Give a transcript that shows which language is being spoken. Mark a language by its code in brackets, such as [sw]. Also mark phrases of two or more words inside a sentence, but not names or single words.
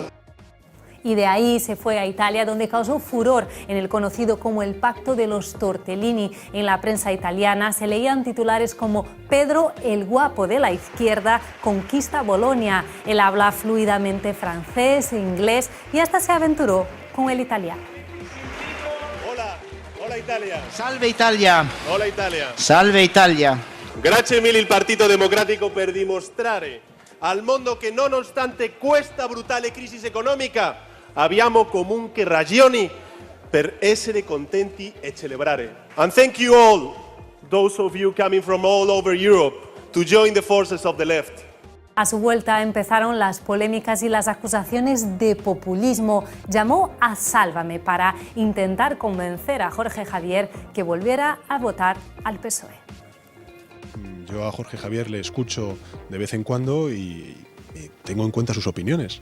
[es] Y de ahí se fue a Italia, donde causó furor en el conocido como el Pacto de los Tortellini. En la prensa italiana se leían titulares como Pedro, el guapo de la izquierda, conquista Bolonia. Él habla fluidamente francés e inglés y hasta se aventuró con el italiano. Hola Italia. [it] Salve Italia. [es] Hola Italia. [it] Salve Italia. Grazie mille il Partito Democratico per dimostrare al mondo che nonostante questa brutale crisi economica abbiamo comunque ragioni per essere contenti e celebrare. [en] And thank you all, those of you coming from all over Europe, to join the forces of the left. [es] A su vuelta empezaron las polémicas y las acusaciones de populismo. Llamó a Sálvame para intentar convencer a Jorge Javier que volviera a votar al PSOE. Yo a Jorge Javier le escucho de vez en cuando y tengo en cuenta sus opiniones.